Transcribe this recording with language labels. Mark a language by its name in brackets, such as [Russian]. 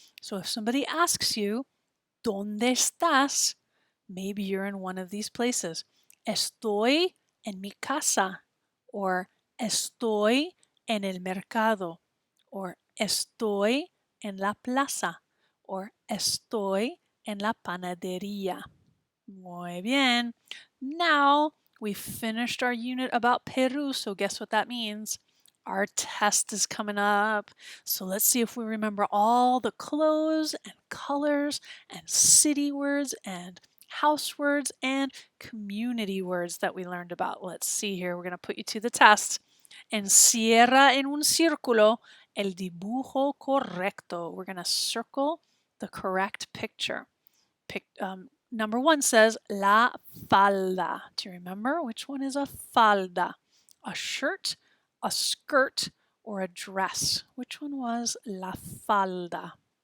[English] So if somebody asks you, [Spanish] ¿Dónde estás? [English] Maybe you're in one of these places. [Spanish] Estoy en mi casa. Or estoy en el mercado. [English] Or [Spanish] estoy en la plaza. Or estoy en la panadería. Muy bien. [English] Now we've finished our unit about Peru, so guess what that means? Our test is coming up. So let's see if we remember all the clothes and colors and city words and house words and community words that we learned about. Let's see here. We're going to put you to the test. [Spanish] Encierra en un círculo el dibujo correcto. [English] We're going to circle the correct picture. Number 1 says la falda. Do you remember which one is a falda? A shirt, a skirt, or a dress? Which one was la falda?